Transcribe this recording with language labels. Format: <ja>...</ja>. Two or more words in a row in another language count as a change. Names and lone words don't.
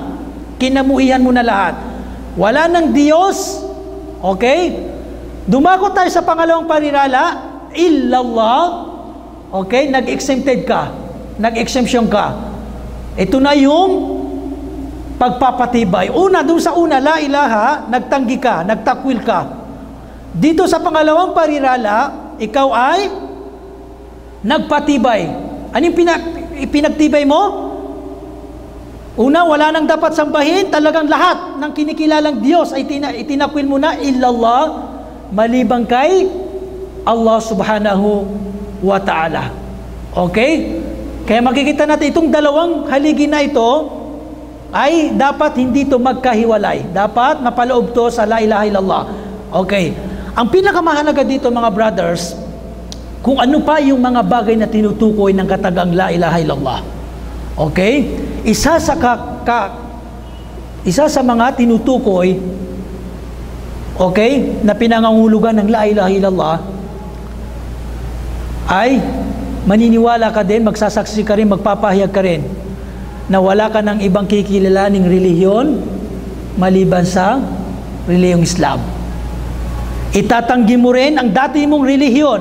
<tl>Kinamuhian mo na lahat. Wala ng Diyos. Okay? Dumako tayo sa pangalawang parirala, illallah. Okay? Nag-exempted ka. Nag-exemption ka. Ito na yung pagpapatibay. Doon sa una,</tl> <ar>لا إله,</ar> <tl>nagtanggi ka, nagtakwil ka. Dito sa pangalawang parirala, ikaw ay nagpatibay. Anong pinagtibay mo? Una, wala nang dapat sambahin, talagang lahat ng kinikilalang Diyos ay itinakwil mo na, illallah, malibang kay Allah</tl> <ar>سبحانه وتعالى.</ar> <tl>Okay? Kaya makikita natin itong dalawang haligi na ito ay dapat hindi ito magkahiwalay. Dapat mapaloob to sa</tl> <ar>لا إله إلا الله.</ar> <tl>Okay. Ang pinakamahalaga dito mga brothers, kung ano pa yung mga bagay na tinutukoy ng katagang</tl> <ar>لا إله إلا الله.</ar> <tl>Okay? Isa sa mga tinutukoy, okay, na pinangangulugan ng</tl> <ar>لا إله إلا الله</ar> <tl>ay maniniwala ka din, magsasaksi ka rin, magpapahayag ka rin na wala ka ng ibang kikilalaning relihiyon maliban sa relihiyong Islam. Itatanggi mo rin ang dati mong relihiyon.</tl>